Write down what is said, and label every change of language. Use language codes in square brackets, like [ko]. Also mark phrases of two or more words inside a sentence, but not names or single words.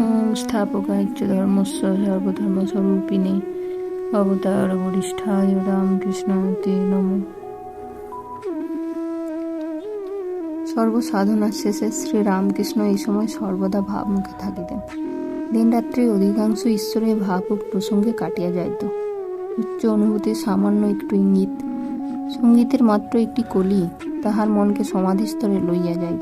[sa] संस्थापकाय च धर्मस्य सर्वधर्मस्वरूपिणे अवतार वरिष्ठाय रामकृष्णाय ते नमः। [bn] সর্বসাধনার শেষে শ্রী রামকৃষ্ণ এই সময় সর্বদা ভাবমুখে থাকিতেন। দিনরাত্রি অধিকাংশ ঈশ্বরের ভাব ও প্রসঙ্গে কাটিয়া যাইত। উচ্চ অনুভূতির সামান্য একটু ইঙ্গিত, সঙ্গীতের মাত্র একটি কলি তাহার মনকে সমাধিস্তরে লইয়া যাইত।